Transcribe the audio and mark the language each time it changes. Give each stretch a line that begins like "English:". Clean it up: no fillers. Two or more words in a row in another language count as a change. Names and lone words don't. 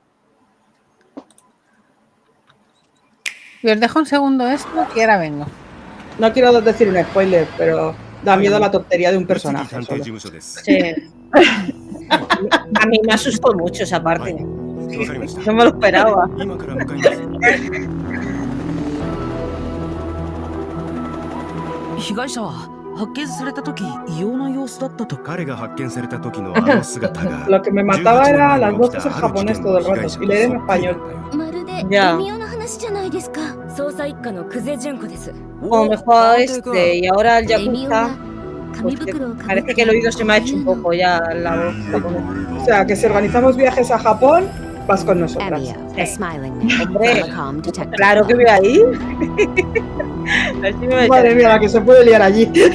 Spanish: Y os dejo un segundo esto y ahora vengo. No quiero decir un spoiler, pero da miedo la tontería de un personaje. Solo. Sí. A mí me asustó mucho esa parte. No me lo esperaba.
Japanese: 被害者は発見された時異様な様子だったと。彼が発見された時のあの姿が
Spanish: Lo que me mataba era las voces en japonés todo el rato y leer en español.
Japanese: まるで微妙な話じゃないですか。捜査一課の久世純子です。
Spanish: Como me jugaba y ahora el Yakuza, pues parece que el oído se me ha hecho un poco ya la voz japonesa. O sea, que si organizamos viajes a Japón, vas con nosotras. Hombre, claro que voy a ir. Madre mía, la que se puede liar allí.